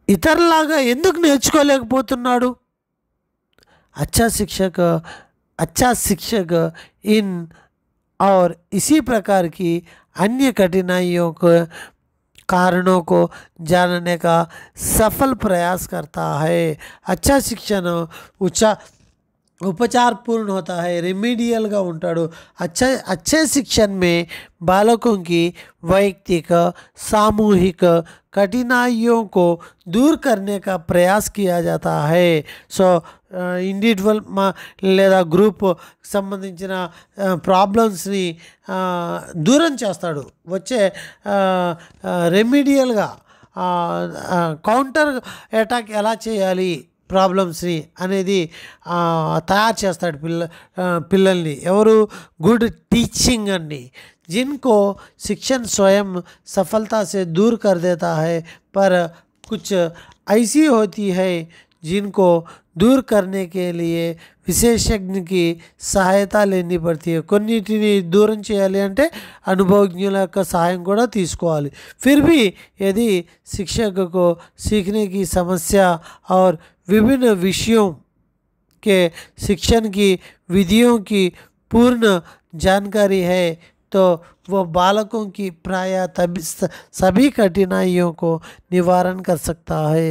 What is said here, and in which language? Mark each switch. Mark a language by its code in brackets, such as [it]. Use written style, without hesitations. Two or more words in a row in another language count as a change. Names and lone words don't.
[te] ఇతరులాగా ఎందుకు నేర్చుకోలేకపోతున్నాడు? [hi] अच्छा शिक्षक इन और इसी प्रकार की अन्य कठिनाइयों को कारणों को जानने का सफल प्रयास करता है। अच्छा शिक्षण उपचार पूर्ण होता है, [te] रेमेडियल గా ఉంటాడు। [hi] अच्छे शिक्षण में बालकों की वैयक्तिक सामूहिक कठिनाइयों को दूर करने का प्रयास किया जाता है। [te] सो ఇండివిజువల్ లేదా గ్రూప్ సంబంధించిన ప్రాబ్లమ్స్ని దూరం చేస్తాడు। వచ్చే రెమిడియల్గా కౌంటర్ అటాక్ ఎలా చేయాలి ప్రాబ్లమ్స్ని అనేది తయారు చేస్తాడు పిల్లల్ని। ఎవరు? గుడ్ టీచింగ్ అండి। [hi] जिनको शिक्षण स्वयं सफलता से दूर कर देता है, पर कुछ ऐसी होती है जिनको दूर करने के लिए विशेषज्ञ की सहायता लेनी पड़ती है। [te] కొన్నిటిని దూరం చేయాలి అంటే అనుభవజ్ఞుల యొక్క సహాయం కూడా తీసుకోవాలి। [hi] फिर भी यदि शिक्षक को सीखने की समस्या और विभिन्न विषयों के शिक्षण की विधियों की पूर्ण जानकारी है तो वो बालकों की प्राय सभी कठिनाइयों को निवारण कर सकता है।